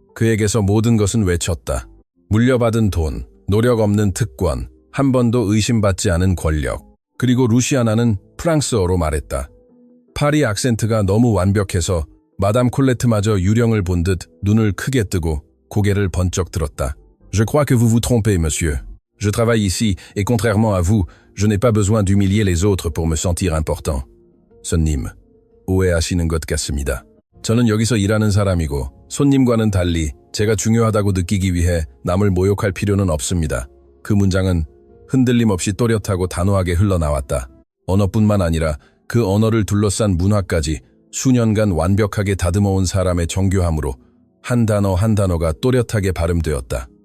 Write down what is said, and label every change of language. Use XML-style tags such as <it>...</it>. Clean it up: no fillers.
<ko>그에게서 모든 것은 외쳤다. 물려받은 돈, 노력 없는 특권, 한 번도 의심받지 않은 권력. 그리고 루시아나는 프랑스어로 말했다. 파리 악센트가 너무 완벽해서 마담 콜레트마저 유령을 본 듯 눈을 크게 뜨고 고개를 번쩍 들었다.</ko> <fr>Je crois que vous vous trompez, monsieur. Je travaille ici et contrairement à vous, je n'ai pas besoin d'humilier les autres pour me sentir important.</fr> <ko>손님, 오해하시는 것 같습니다. 저는 여기서 일하는 사람이고 손님과는 달리 제가 중요하다고 느끼기 위해 남을 모욕할 필요는 없습니다. 그 문장은 흔들림 없이 또렷하고 단호하게 흘러나왔다. 언어뿐만 아니라 그 언어를 둘러싼 문화까지 수년간 완벽하게 다듬어온 사람의 정교함으로 한 단어 한 단어가 또렷하게 발음되었다.</ko>